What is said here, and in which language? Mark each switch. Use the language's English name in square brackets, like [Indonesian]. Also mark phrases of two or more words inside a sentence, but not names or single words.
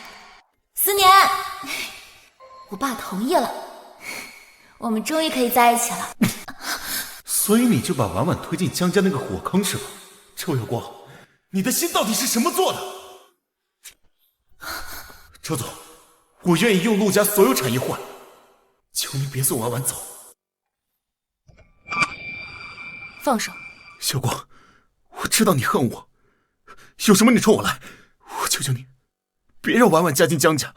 [Chinese] 思年，我爸同意了，我們終於可以在一起了。所以你就把婉婉推進江家那個火坑是吧？周耀光，你的心到底是什麼做的？周總，我願意用陸家所有產業換，求你別送婉婉走。放手。小光，我知道你恨我，有什麼你衝我來，我求求你，別讓婉婉嫁進江家。